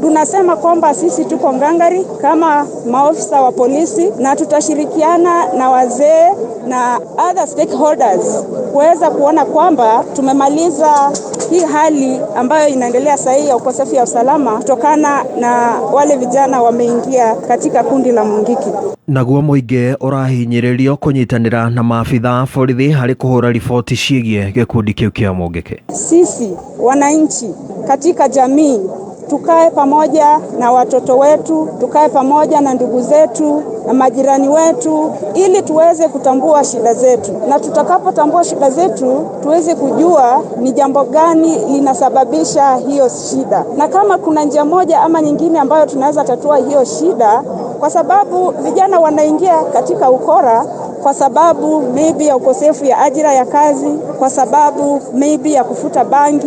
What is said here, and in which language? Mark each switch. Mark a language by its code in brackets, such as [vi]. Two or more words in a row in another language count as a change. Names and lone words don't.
[sw] Tunasema kwamba sisi tuko ngangari kama maofisa wa polisi na tutashirikiana na wazee na [en] other stakeholders [sw] kuweza kuona kwamba tumemaliza hii hali ambayo inaendelea sasa ya ukosefu wa usalama kutokana na wale vijana wameingia katika kundi la Mungiki. [ki] Naguo mũingĩ ũrahinyĩrĩrio kũnyitanĩra na maabitha borithi harĩ kũhũra riboti ciĩgiĩ gĩkundi kĩu kĩa Mungiki. [sw] Sisi wananchi katika jamii tukae pamoja na watoto wetu, tukae pamoja na ndugu zetu na majirani wetu ili tuweze kutambua shida zetu, na tutakapotambua shida zetu tuweze kujua ni jambo gani linasababisha hiyo shida, na kama kuna njia moja ama nyingine ambayo tunaweza tatua hiyo shida, kwa sababu vijana wanaingia katika ukora kwa sababu maybe ya ukosefu ya ajira ya kazi, kwa sababu maybe ya kufuta bangi.